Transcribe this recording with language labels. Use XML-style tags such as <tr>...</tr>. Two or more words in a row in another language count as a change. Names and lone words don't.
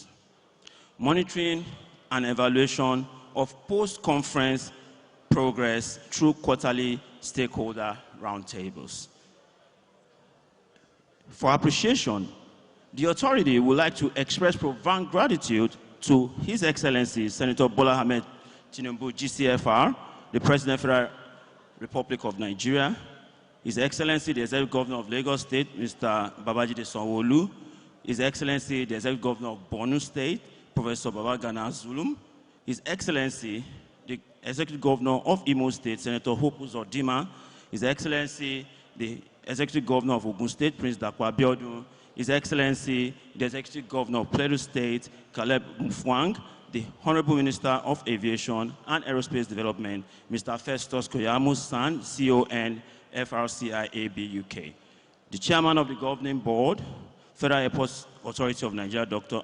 <en>Monitoring and evaluation of post-conference progress through quarterly stakeholder roundtables. For appreciation, the authority would like to express profound gratitude to His Excellency Senator Bola Ahmed Tinubu, GCFR, the President of the Federal Republic of Nigeria, His Excellency the Executive Governor of Lagos State, Mr. Babajide Sanwo-Olu, His Excellency the Executive Governor of Borno State, Professor Babagana Zulum, His Excellency the Executive Governor of Imo State, Senator Hope Uzodinma, His Excellency the Executive Governor of Ogun State, Prince Dapo Abiodun, His Excellency the Executive Governor of Plateau State, Caleb Mfwang, the Honorable Minister of Aviation and Aerospace Development, Mr. Festus Koyamu San, CON, FRCIAB UK. The Chairman of the Governing Board, Federal Airports Authority of Nigeria, Dr.</en>